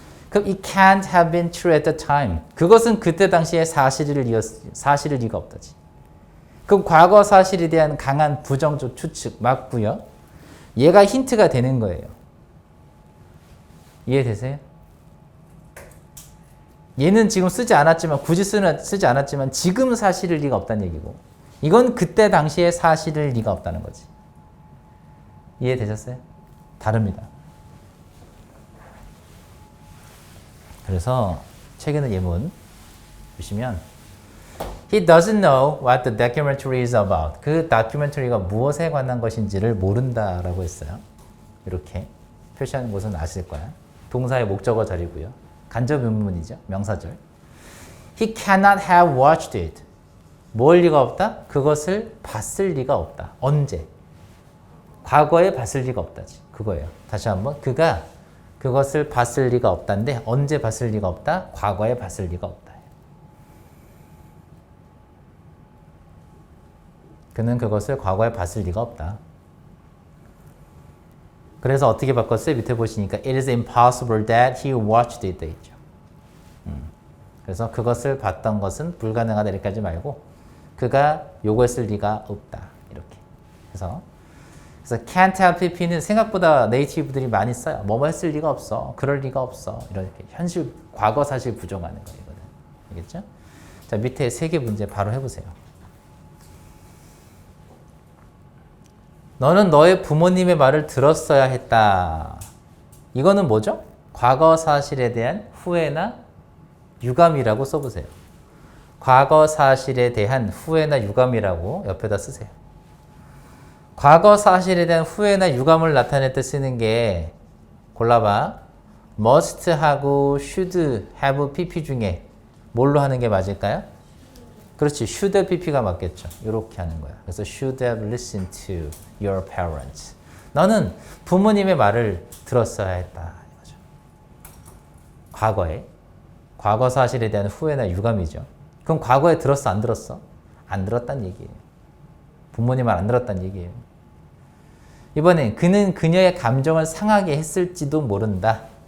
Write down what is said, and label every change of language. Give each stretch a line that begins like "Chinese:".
English: 그럼 it can't have been true at the time.
Korean: 그것은 그때 당시에 사실일 리가 없다지. 그럼 과거 사실에 대한 강한 부정적 추측 맞고요. 얘가 힌트가 되는 거예요. 이해되세요? 얘는 지금 쓰지 않았지만 굳이 쓰지 않았지만 지금 사실일 리가 없다는 얘기고 이건 그때 당시에 사실일 리가 없다는 거지. 이해되셨어요? 다릅니다. 그래서 책에는 예문 보시면
English: He doesn't know what the documentary is about.
Korean: 그 다큐멘터리가 무엇에 관한 것인지를 모른다라고 했어요. 이렇게 표시하는 것은 아실 거야. 동사의 목적어 자리고요. 간접 의문문이죠. 명사절.
English: He cannot have watched it.
Korean: 뭘 리가 없다? 그것을 봤을 리가 없다. 언제? 과거에 봤을 리가 없다지. 그거예요. 다시 한번. 그가 그것을 봤을 리가 없다인데 언제 봤을 리가 없다? 과거에 봤을 리가 없다. 그는 그것을 과거에 봤을 리가 없다. 그래서 어떻게 바꿨어요? 밑에 보시니까
English: It is impossible that he watched it.
Korean: 돼 있죠. 그래서 그것을 봤던 것은 불가능하다 이렇게 하지 말고 그가 요구했을 리가 없다. 이렇게. 그래서 can't have pp는 생각보다 네이티브들이 많이 써요. 뭐뭐 했을 리가 없어. 그럴 리가 없어. 이렇게 현실, 과거 사실 부정하는 거거든. 알겠죠? 자, 밑에 세 개 문제 바로 해보세요. 너는 너의 부모님의 말을 들었어야 했다. 이거는 뭐죠? 과거 사실에 대한 후회나 유감이라고 써보세요. 과거 사실에 대한 후회나 유감이라고 옆에다 쓰세요. 과거 사실에 대한 후회나 유감을 나타낼 때 쓰는 게 골라봐. must 하고 should have pp 중에 뭘로 하는 게 맞을까요? 그렇지. should have pp가 맞겠죠. 이렇게 하는 거야.
English: 그래서 should have listened to your parents.
Korean: 너는 부모님의 말을 들었어야 했다. 이거죠. 과거에. 과거 사실에 대한 후회나 유감이죠. 그럼 과거에 들었어? 안 들었어? 안 들었단 얘기예요. 부모님 말 안 들었단 얘기예요. 이번엔 그는 그녀의 감정을 상하게 했을지도 모른다.